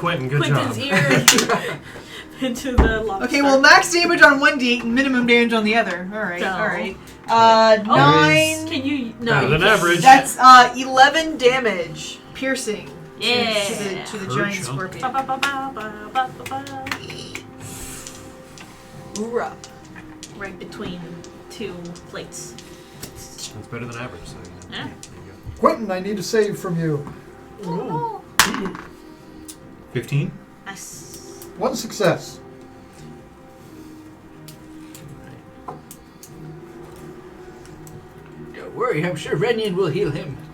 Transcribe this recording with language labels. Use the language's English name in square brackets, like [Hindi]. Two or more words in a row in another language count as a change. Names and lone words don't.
[English] hit Quentin. Good Quentin's job. ear into the lobster. Okay, well, max damage on one D, minimum damage on the other. Alright, No. alright. Oh, 9. Can you? No, Better you than can't. average. That's 11 damage, piercing. Yeah. To the Per giant chunk. scorpion. Ba, ba, ba, ba, ba, ba, ba, ba. Hoorah. Right between 2 plates. That's better than average. So Yeah. There you Quentin, I need a save from you. Oh, 15. nice. One success. Don't worry, I'm sure Renyan will heal him.